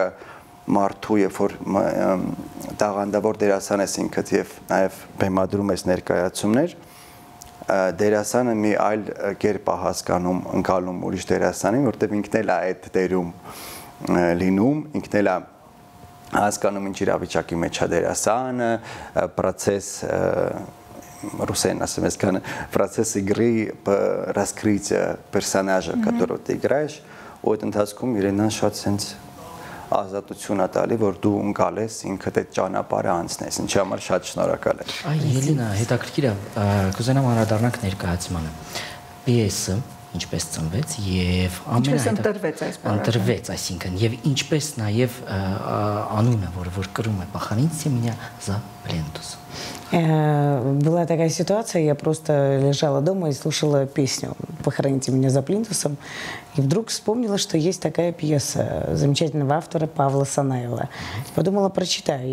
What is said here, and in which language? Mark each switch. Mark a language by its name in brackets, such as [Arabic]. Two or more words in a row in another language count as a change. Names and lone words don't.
[Armenian] մարդու երբ որ տաղանդավոր դերասան ես ինքդ եւ նաեւ բեմադրում ես ներկայացումներ դերասանը մի այլ կերպ է հասկանում ընկալում ուրիշ դերասանին որտեւ ինքն էլ է այդ դերում լինում ինքն էլ է հասկանում ինչ իրավիճակի մեջ է դերասանը process русский ասեմ ես կան process [Russian] игры раскрытия персонажа которого ты играешь [Armenian] ու այդ ընթացքում Ելենան շատ sense ազատություն ատալի, որ դու ընկալես ինքդ այդ ճանապարհը անցնես, ինչի համար շատ շնորհակալ եմ։ Այ Ելենա, հետաքրքիր է, կուզենամ անդրադառնանք ներկայացմանը։ PS-ը ինչպես ծնվեց եւ ընտրվեց, այսինքն եւ ինչպես նաեւ անունը, որ կրում է «Похороните меня за плинтус». [Russian] Была такая ситуация, я просто лежала дома и слушала песню «Похороните меня за плинтусом», и вдруг вспомнила, что есть такая пьеса замечательного автора Павла Санаева. Подумала, прочитаю.